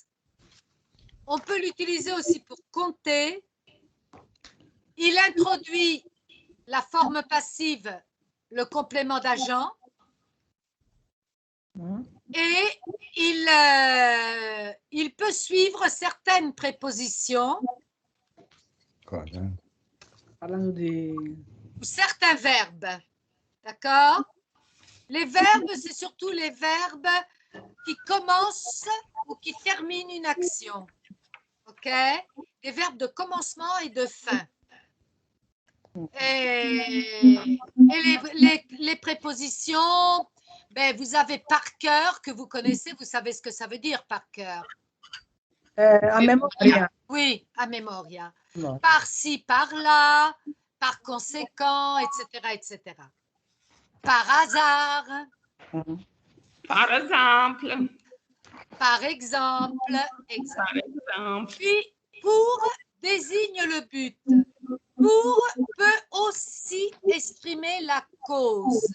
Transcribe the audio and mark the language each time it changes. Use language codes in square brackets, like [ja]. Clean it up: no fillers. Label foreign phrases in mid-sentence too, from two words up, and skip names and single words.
[fr] On peut l'utiliser aussi pour compter. Il introduit la forme passive, le complément d'agent. Et il peut suivre certaines prépositions. [it] Parlando di... [fr] Ou certains verbes. D'accord? Les verbes, c'est surtout les verbes qui commencent ou qui terminent une action. OK? Des verbes de commencement et de fin. Et les prépositions, ben, vous avez par cœur que vous connaissez, vous savez ce que ça veut dire par cœur. [it] A memoria. [fr] Oui, [it] à memoria. [fr] No. Par-ci, par-là, par conséquent, etc., etc. Par hasard, Mhm. Par exemple. par exemple, etc. Par exemple. Puis, pour désigne le but. Pour peut aussi exprimer la cause.